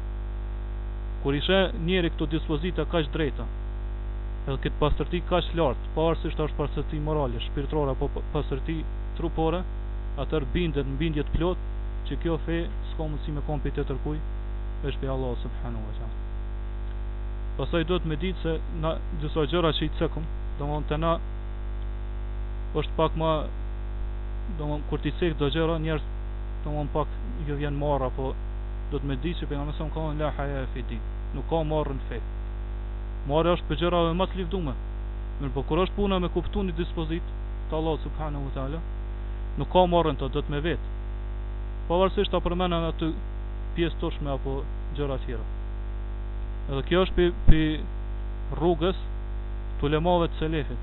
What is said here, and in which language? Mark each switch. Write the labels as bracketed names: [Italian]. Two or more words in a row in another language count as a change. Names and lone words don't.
[Albanian] Kur ishe njeri këto dispozita kaq drejta, edhe këtë pastërti kaq lartë, pavarësisht është pastërti morale, shpirtërore apo pastërti trupore, atëherë bindet në bindje të plot që kjo fe s'ka mundësi me kon pi tjetër kujt veç pi Allah [Arabic] سبحانه وتعالى. [Albanian] Pastaj duhet me ditë se na disa gjëra që i cekëm, domthonë te na është pak më, domthonë kur ti cek do gjëra njerëz domthonë pak ju vjen marr apo do të me di që pejgamberi sa ka [Arabic] لا حياء في الدين, [Albanian] nuk ka marrën fe. Marrë është për gjërave më të lëvdume. Mirë, po kur është puna me kuptuar një dispozit të Allah [Arabic] سبحانه وتعالى, [Albanian] nuk ka marrën të do të me vet. Pavarësisht ta përmendën aty pjesë toshme apo gjëra tjera. Edhe kjo është pi rrugës të ulemave të selefit.